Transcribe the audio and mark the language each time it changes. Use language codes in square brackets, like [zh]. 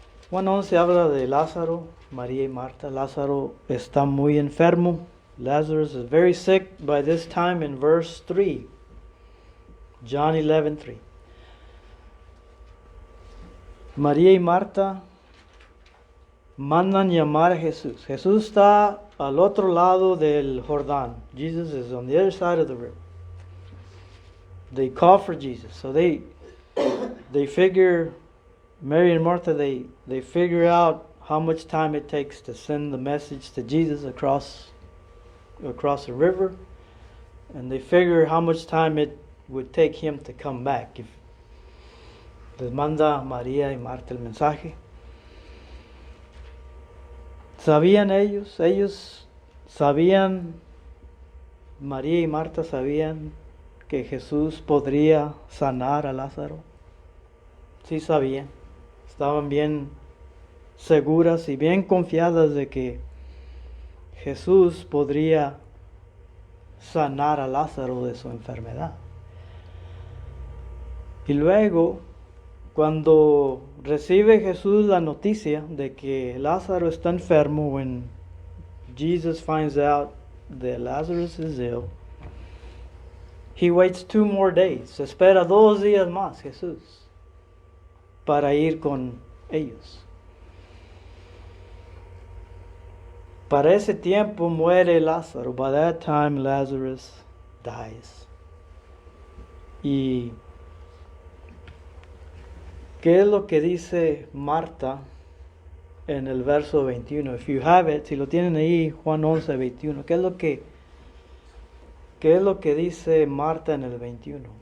[es] Juan 11 habla de Lázaro, María y Marta. Lázaro está muy enfermo. [en] Lazarus is very sick by this time in verse 3. John 11:3. [es] María y Marta mandan llamar a Jesús. Jesús está al otro lado del Jordán. [en] Jesus is on the other side of the river. They call for Jesus. So they figure, Mary and Martha, they figure out how much time it takes to send the message to Jesus across the river. And they figure how much time it would take him to come back. [es] If les manda María y Marta el mensaje. ¿Sabían ellos sabían, María y Marta sabían que Jesús podría sanar a Lázaro? Sí sabían. Estaban bien seguras y bien confiadas de que Jesús podría sanar a Lázaro de su enfermedad. Y luego, cuando recibe Jesús la noticia de que Lázaro está enfermo, [en] when Jesus finds out that Lazarus is ill, he waits 2 more days. [es] Espera 2 días más Jesús para ir con ellos. Para ese tiempo muere Lázaro. [en] By that time Lazarus dies. [es] Y ¿qué es lo que dice Marta en el verso 21? [en] If you have it, [es] si lo tienen ahí, Juan 11, 21. ¿Qué es lo que dice Marta en el 21?